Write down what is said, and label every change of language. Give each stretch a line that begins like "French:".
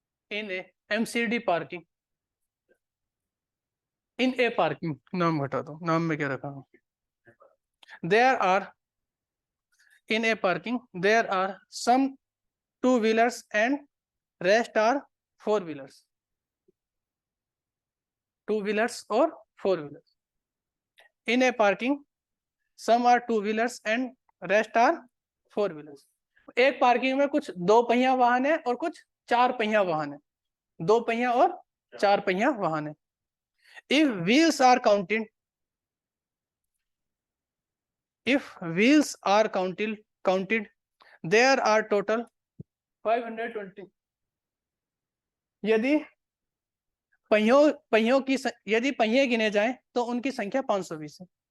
English: in a MCD parking, in a parking,
Hindi: नाम हटा दो, नाम में क्या रखा हूं,
English: there are, in a parking there are some two-wheelers and rest are four-wheelers, two-wheelers or four-wheelers. In a parking some are two-wheelers and rest are four-wheelers.
Hindi: एक parking में कुछ दो पहिया वाहन है और कुछ चार पहिया वाहन है, दो पहिया और चार पहिया वाहन है.
English: If wheels are counted, if wheels are counted, there are total 520.
Hindi: यदि पहियों की यदि पहिए गिने जाएं तो उनकी संख्या 520 है.